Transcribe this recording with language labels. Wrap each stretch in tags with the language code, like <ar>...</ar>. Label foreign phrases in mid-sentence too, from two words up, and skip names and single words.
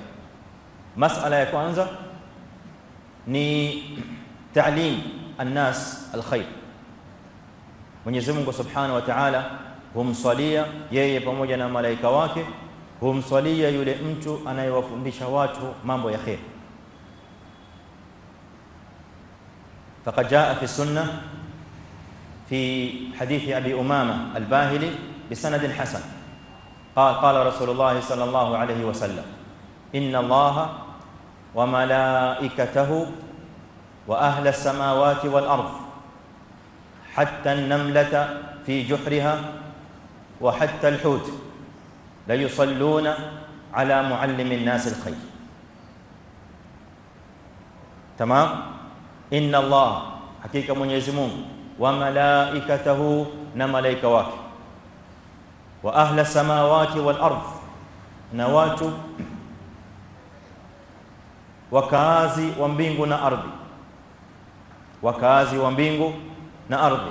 <sw>Masala ya kwanza ni</sw> <ar>تعليم الناس الخير.</ar> <sw>Mwenyezi Mungu</sw> <ar>سبحانه وتعالى</ar> <sw>humswalia yeye pamoja na malaika wake, humswalia yule mtu anayewafundisha watu mambo ya khair.</sw> <ar>فقد جاء في السنة في حديث أبي أمامة الباهلي بسند حسن قال رسول الله صلى الله عليه وسلم إن الله وملائكته وأهل السماوات والأرض حتى النملة في جحرها وحتى الحوت ليصلون على معلم الناس الخير. تمام. إن الله حقيقة</ar> <sw>Mwenyezi Mungu</sw> <ar>وملائكته,</ar> <sw>na malaika wake,</sw> <ar>وأهل السماوات والأرض,</ar> <sw>na watu wakazi wa mbingu na ardhi, wakazi wa mbingu na ardhi.</sw>